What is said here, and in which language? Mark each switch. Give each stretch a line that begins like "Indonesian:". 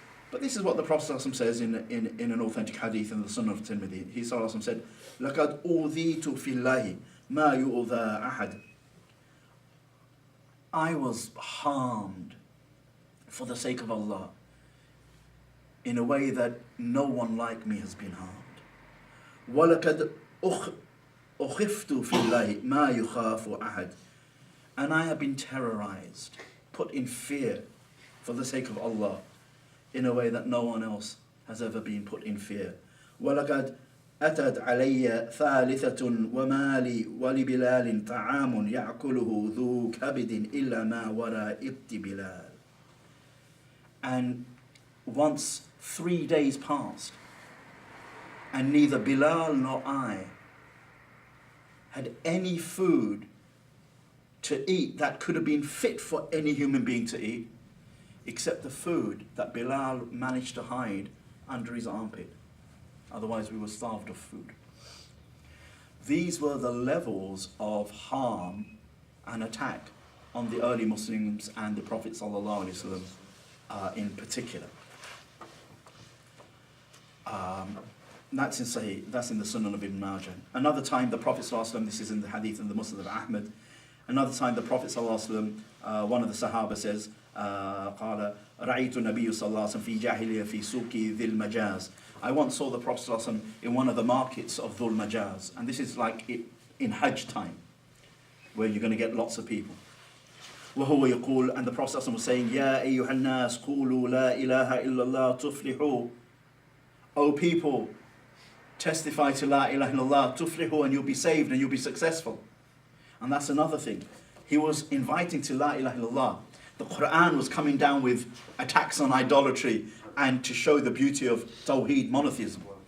English: But this is what the Prophet ﷺ says in an authentic hadith in the Sunnah of Tirmidhi. He ﷺ said,
Arabic: لَقَدْ أُوذِيتُ فِي اللَّهِ مَا يُؤْذَى أَحَدٍ.
English: I was harmed for the sake of Allah in a way that no one like me has been harmed.
Arabic: وَلَقَدْ أُخِفْتُ فِي اللَّهِ مَا يُخَافُ أَحَدٍ.
English: And I have been terrorized, put in fear for the sake of Allah in a way that no one else has ever been put in fear.
Arabic: وَلَقَدْ أتت علي ثالثة ومالي ولبلال طعام يأكله ذو كبد إلا ما وراء إبط بلال.
English: And once 3 days passed, and neither Bilal nor I had any food to eat that could have been fit for any human being to eat, except the food that Bilal managed to hide under his armpit. Otherwise we were starved of food. These were the levels of harm and attack on the early Muslims and the Prophet ﷺ in particular. That's in the Sunan of Ibn Majah. Another time the Prophet ﷺ, this is in the hadith in the Musnad of Ahmad, another time the Prophet ﷺ, one of the Sahaba says,
Arabic: قال رأيت النبي صلى الله عليه وسلم في جاهلية في سوق ذي المجاز.
English: I once saw the Prophet ﷺ in one of the markets of Dhul Majaz, and this is like in Hajj time. where you're going to get lots of people.
Arabic: وهو يقول,
English: and the Prophet was saying,
Arabic: يا أيها الناس قولوا لا إله إلا الله تفلحوا.
English: O people, testify to La ilaha illallah, tuflihu, and you'll be saved and you'll be successful. And that's another thing. He was inviting to La ilaha illallah. The Quran was coming down with attacks on idolatry and to show the beauty of Tawheed, monotheism.